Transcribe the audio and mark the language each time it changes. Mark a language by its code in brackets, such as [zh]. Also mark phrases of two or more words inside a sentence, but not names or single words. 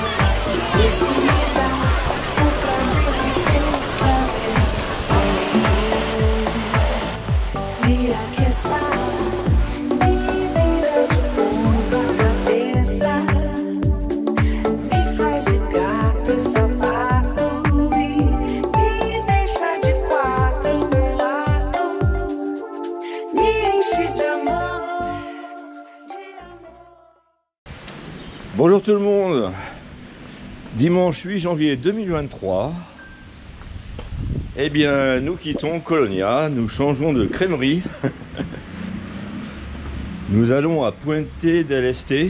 [pt] E se me dá o prazer de ter prazer, me aqueça, me vira de ponta cabeça. Sapato e me deixa de quatro no lado, me enche de amor, [fr] Bonjour tout le monde. Dimanche 8 janvier 2023. Eh bien, nous quittons Colonia, nous changeons de crèmerie. Nous allons à Puente del Este.